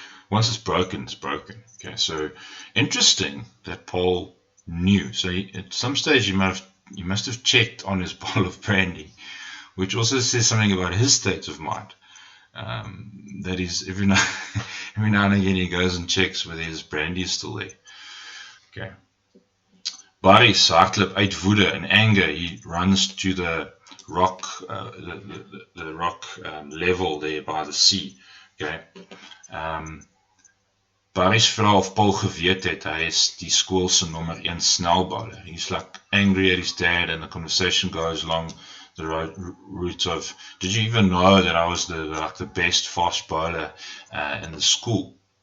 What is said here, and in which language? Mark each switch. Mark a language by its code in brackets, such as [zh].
[en] Once it's broken, it's broken. Okay, so interesting that Paul knew. So at some stage he must have checked on his bottle of brandy, which also says something about his state of mind. That is, every now and again he goes and checks whether his brandy is still there. Okay. [af] Barry hardloop uit woede [en] and anger. He runs to the rock, the rock level there by the sea. Okay. [af] Barry's vra of Paul geweet het, hy is die skool se nommer 1 snelbouler. [en] He's like angry at his dad, and the conversation goes along the route of, did you even know that I was the best fast bowler in the school?